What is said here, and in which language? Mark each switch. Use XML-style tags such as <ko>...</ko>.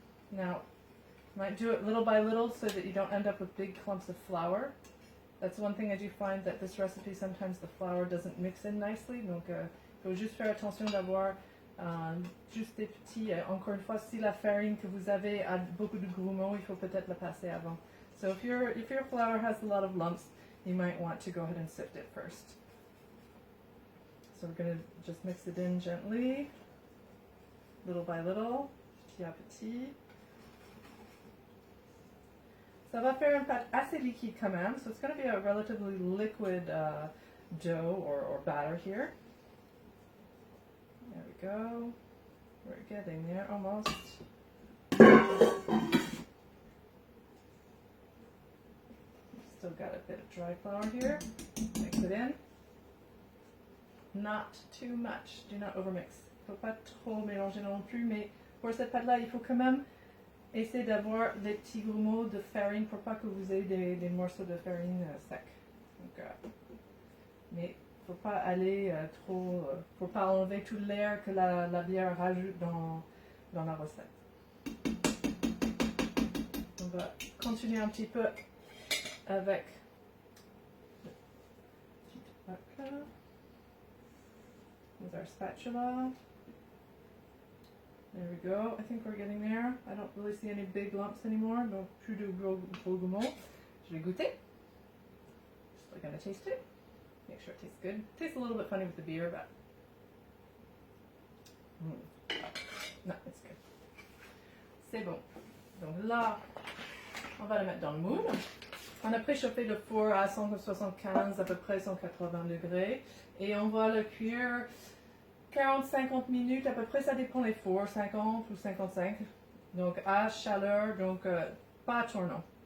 <en>Now, you might do it little by little so that you don't end up with big clumps of flour. That's one thing I do find that this recipe, sometimes the flour doesn't mix in nicely.</en> <fr>Donc, il faut juste faire attention d'avoir juste des petits, encore une fois, si la farine que vous avez a beaucoup de grumeaux, il faut peut-être la passer avant.</fr> <en>So if your flour has a lot of lumps, you might want to go ahead and sift it first. So we're going to just mix it in gently, little by little,</en> <fr>petit à petit. Ça va faire une pâte assez liquide quand même,</fr> <en>so it's going to be a relatively liquid dough or batter here. There we go. We're getting there almost. Still got a bit of dry flour here. Mix it in. Not too much. Do not overmix.</en> <fr>Il ne faut pas trop mélanger non plus, mais pour cette pâte-là, il faut quand même essayer d'avoir des petits grumeaux de farine pour pas que vous ayez des morceaux de farine secs. Donc, mais il ne faut pas aller trop, pour pas enlever tout l'air que la bière rajoute dans la recette. On va continuer un petit peu avec le petit bac là.</fr> <en>With our spatula. There we go. I think we're getting there. I don't really see any big lumps anymore.</en> <fr>Donc plus de gros grumeaux. Je vais goûter.</fr> <en>Just gonna taste it. Make sure it tastes good. It tastes a little bit funny with the beer, but no, it's good.</en> <fr>C'est bon. Donc là, on va le mettre dans le moule. On a préchauffé le four à 175, à peu près 180 degrés. Et on va le cuire 40-50 minutes, à peu près, ça dépend des fours, 50 ou 55. Donc à chaleur, donc pas à tournant.</fr>